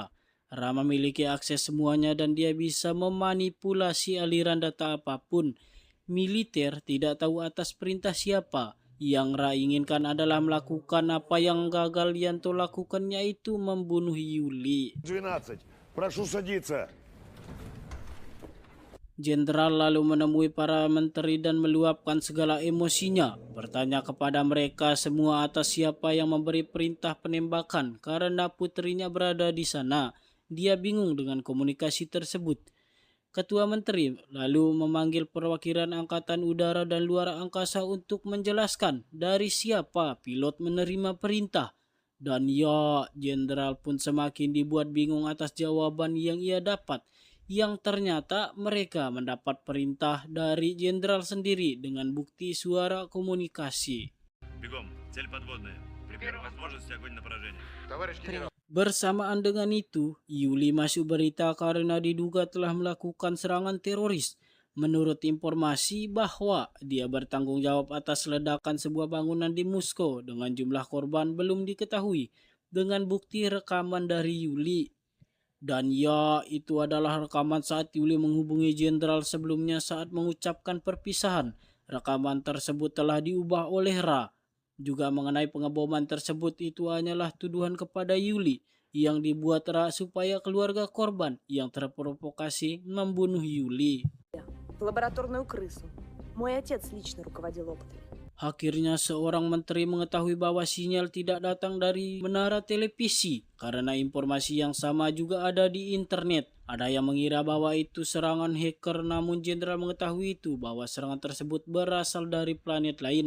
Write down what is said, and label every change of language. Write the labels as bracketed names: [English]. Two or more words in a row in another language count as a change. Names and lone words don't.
[Indonesian] Ra memiliki akses semuanya dan dia bisa memanipulasi aliran data apapun. Militer tidak tahu atas perintah siapa. Yang Ra inginkan adalah melakukan apa yang gagal Yanto lakukan, yaitu membunuh Yuli. 12. [Russian] Прошу садиться. [Indonesian] Jenderal lalu menemui para menteri dan meluapkan segala emosinya, bertanya kepada mereka semua atas siapa yang memberi perintah penembakan karena putrinya berada di sana. Dia bingung dengan komunikasi tersebut. Ketua Menteri lalu memanggil perwakilan Angkatan Udara dan Luar Angkasa untuk menjelaskan dari siapa pilot menerima perintah. Dan ya, jenderal pun semakin dibuat bingung atas jawaban yang ia dapat, yang ternyata mereka mendapat perintah dari jenderal sendiri dengan bukti suara komunikasi. [Russian] Бегом, цель подводная. При первой возможности огонь на поражение. Товарищ генерал. [Indonesian] Bersamaan dengan itu, Yuli masuk berita karena diduga telah melakukan serangan teroris. Menurut informasi bahwa dia bertanggung jawab atas ledakan sebuah bangunan di Moskow dengan jumlah korban belum diketahui, dengan bukti rekaman dari Yuli. Dan ya, itu adalah rekaman saat Yuli menghubungi jenderal sebelumnya saat mengucapkan perpisahan. Rekaman tersebut telah diubah oleh Ra. Juga mengenai pengeboman tersebut, itu hanyalah tuduhan kepada Yuli yang dibuat Ra supaya keluarga korban yang terprovokasi membunuh Yuli. [Russian] Лабораторную крысу. Мой отец лично руководил опытами. [Indonesian] Akhirnya seorang menteri mengetahui bahwa sinyal tidak datang dari menara televisi karena informasi yang sama juga ada di internet. Ada yang mengira bahwa itu serangan hacker, namun jenderal mengetahui itu bahwa serangan tersebut berasal dari planet lain.